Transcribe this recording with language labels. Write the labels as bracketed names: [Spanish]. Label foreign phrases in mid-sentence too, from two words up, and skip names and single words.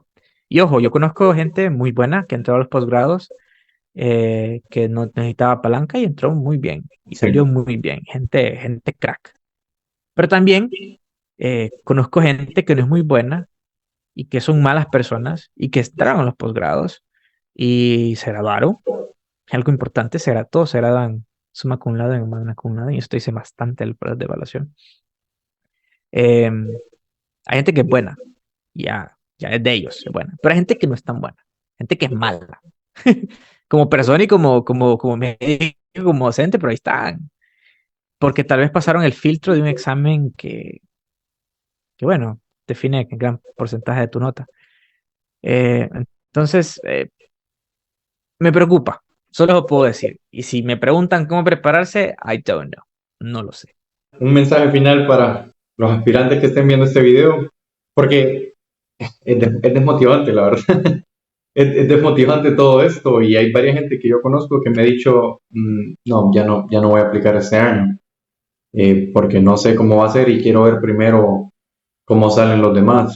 [Spanish] Y ojo, yo conozco gente muy buena que entró a los posgrados, que no necesitaba palanca y entró muy bien y salió Sí. muy bien, gente crack. Pero también conozco gente que no es muy buena y que son malas personas y que entraron a los posgrados y se graduaron. Algo importante, todos se graduan [Latin] summa cum laude [Spanish] en [Latin] magna cum laude, [Spanish] y esto dice bastante el proceso de evaluación. Eh, Hay gente que es buena, ya es de ellos, es buena, pero hay gente que no es tan buena, gente que es mala, como persona y como médico, como docente, pero ahí están, porque tal vez pasaron el filtro de un examen que bueno, define el gran porcentaje de tu nota. Eh, entonces, me preocupa, solo lo puedo decir. Y si me preguntan cómo prepararse, [English] I don't know, [Spanish] no lo sé. Un mensaje final para los aspirantes que estén viendo este video, porque es desmotivante, la verdad. Es desmotivante todo esto y hay varias gente que yo conozco que me ha dicho, no, ya no voy a aplicar este año, porque no sé cómo va a ser y quiero ver primero cómo salen los demás.